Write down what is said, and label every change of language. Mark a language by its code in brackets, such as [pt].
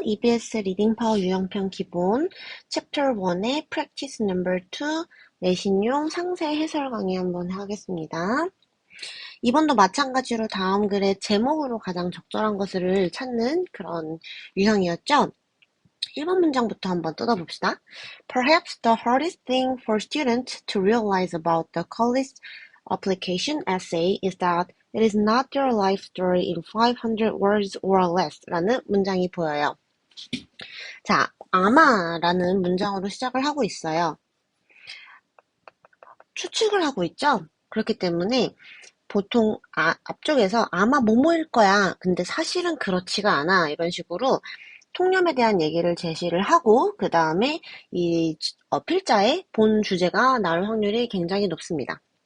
[ko] EBS 리딩 파워 유형편 기본 챕터 1의 practice number 2 내신용 상세 해설 강의 한번 하겠습니다. 이번도 마찬가지로 다음 글의 제목으로 가장 적절한 것을 찾는 그런 유형이었죠. 1번 문장부터 한번 뜯어봅시다. [en] Perhaps the hardest thing for students to realize about the college application essay is that it is not their life story in 500 words or less [ko] 라는 문장이 보여요. 자, 아마라는 문장으로 시작을 하고 있어요. 추측을 하고 있죠? 그렇기 때문에 보통 앞쪽에서 아마 뭐뭐일 거야. 근데 사실은 그렇지가 않아. 이런 식으로 통념에 대한 얘기를 제시를 하고 그 다음에 이 필자의 본 주제가 나올 확률이 굉장히 높습니다.